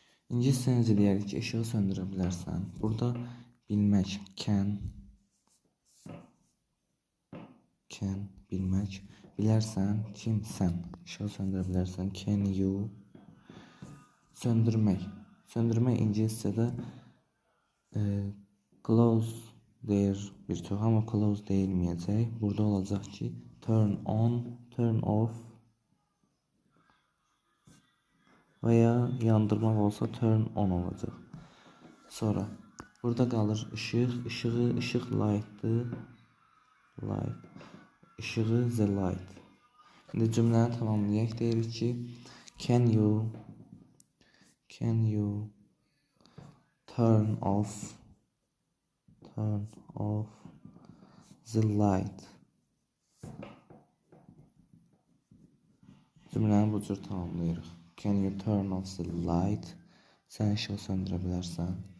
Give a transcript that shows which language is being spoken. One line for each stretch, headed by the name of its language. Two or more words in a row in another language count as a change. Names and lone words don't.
Azerbaijani: İngiliscə necə deyərik ki, işığı söndürə bilərsən. Burada bilmək, can bilmək, bilərsən, kim, sən. İşığı söndürə bilərsən.
English: Can you söndürmək.
Azerbaijani: Söndürmək ingiliscədə close deyir bir çox, amma close deyilməyəcək. Burada olacaq ki,
English: turn on, turn off
Azerbaijani: və ya yandırmaq olsa
English: turn on olacaq.
Azerbaijani: Sonra burada qalır ışıq, ışıq light'dır,
English: light, ışığı the light.
Azerbaijani: İndi cümləni tamamlayaq, deyirik ki,
English: can you turn off the light.
Azerbaijani: Cümləni bu cür tamamlayırıq.
English: Can you turn off the light?
Azerbaijani: Sən işığı söndürə bilərsən.